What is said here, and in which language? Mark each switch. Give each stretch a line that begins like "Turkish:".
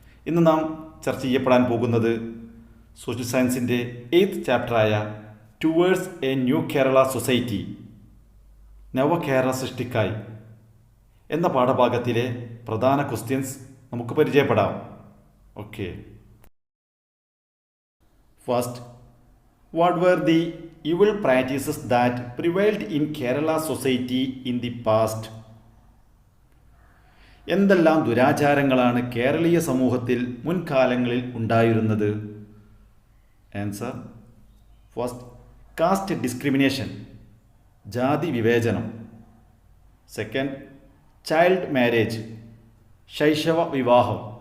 Malayalam: ഇന്ന് നാം ചർച്ച ചെയ്യപ്പെടാൻ പോകുന്നത് സോഷ്യൽ സയൻസിൻ്റെ 8th ചാപ്റ്ററായ towards A new Kerala society, നവകേരള സൃഷ്ടിക്കായി എന്ന പാഠഭാഗത്തിലെ പ്രധാന ക്വസ്റ്റ്യൻസ് നമുക്ക് പരിചയപ്പെടാം.
English: Okay, first, what were the evil practices that prevailed in Kerala society in the past?
Malayalam: എന്തെല്ലാം ദുരാചാരങ്ങളാണ് കേരളീയ സമൂഹത്തിൽ മുൻകാലങ്ങളിൽ ഉണ്ടായിരുന്നത്? ആൻസർ, ഫസ്റ്റ്, കാസ്റ്റ് ഡിസ്ക്രിമിനേഷൻ, ജാതി വിവേചനം. സെക്കൻഡ്, ചൈൽഡ് മാരേജ്, ശൈശവ വിവാഹം.